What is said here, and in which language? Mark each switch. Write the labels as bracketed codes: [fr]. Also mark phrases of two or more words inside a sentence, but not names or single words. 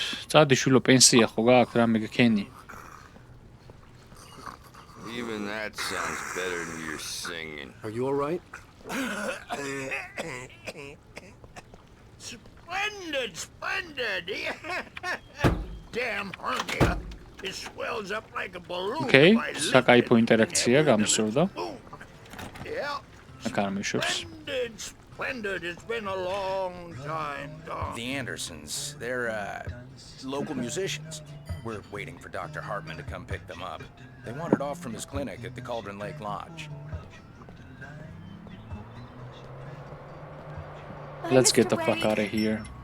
[ka] წადი შვილო, პენსია ხო გააქვთ რამე გქენი? [en] Even that sounds better than your singing. Are you all right? Splendid, splendid. Damn hernia. It swells up like a balloon. Okay, if I lift [ka] საკაიფო [en] it. [ka] ინტერაქცია გამოსწორდა. [en] Yeah. [ka] აკარმიშობს. [en] Splendid, splendid. It's been a long time gone. The Andersons, they're local musicians. We're waiting for Dr. Hartman to come pick them up. They wandered off from his clinic at the Cauldron Lake Lodge. Let's get the fuck out of here.